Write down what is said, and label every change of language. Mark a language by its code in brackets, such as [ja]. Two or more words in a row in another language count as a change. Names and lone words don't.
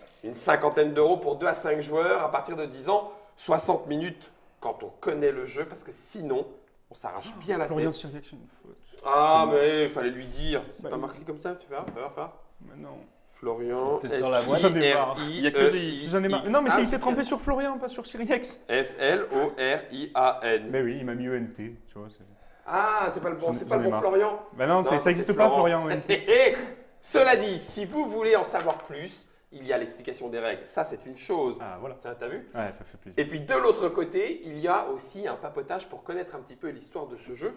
[fr] Une cinquantaine d'euros pour 2 à 5 joueurs à partir de 10 ans, 60 minutes quand on connaît le jeu, parce que sinon, on s'arrache bien la Florian tête. Cyriac, une faute. Ah, mais il fallait lui dire. C'est Bah, pas oui. marqué comme ça, tu vas faire. Mais non. Florian, C'est peut-être sur la voie. J'en ai marre. Il y a que des- J'en ai marre. Non, mais il s'est trompé sur Florian, pas sur Cyriax. F-L-O-R-I-A-N. Mais oui, il m'a mis ENT. Tu vois, Ah, c'est pas le bon, c'est pas le bon marre. Florian. Bah non, ça c'est n'existe pas, Florent. Florian. ENT. Cela dit, si vous voulez en savoir plus, il y a l'explication des règles. Ça, c'est une chose. Ah, voilà. T'as vu? Ouais, ça fait plaisir. Et puis de l'autre côté, il y a aussi un papotage pour connaître un petit peu l'histoire de ce jeu.